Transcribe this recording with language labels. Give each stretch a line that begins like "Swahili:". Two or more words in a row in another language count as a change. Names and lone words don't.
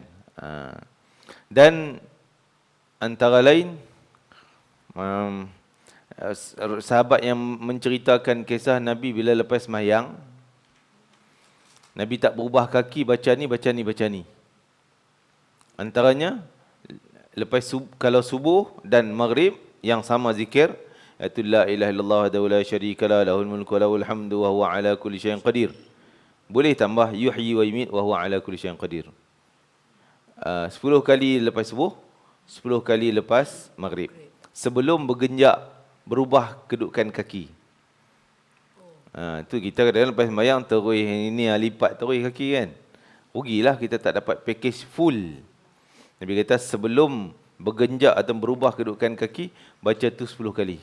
Malay: Dan antara lain sahabat yang menceritakan kisah Nabi bila lepas sembahyang, Nabi tak berubah kaki baca ni. Antaranya lepas kalau subuh dan maghrib yang sama zikir, iaitu
Arabic: لا إله إلا الله ولا شريك لا له الملك وله الحمد وهو على كل شيء قدير.
Malay: Boleh tambah
Arabic: يحيي ويميت وهو على كل شيء قدير.
Malay: 10 kali lepas subuh, 10 kali lepas maghrib. Sebelum bergenjak berubah kedudukan kaki. Tu kita kadang-kadang lepas sembahyang terus ini lipat terus kaki kan. Rugilah kita tak dapat
English: package full.
Malay: Nabi kata sebelum bergenjak atau berubah kedudukan kaki, baca tu 10 kali.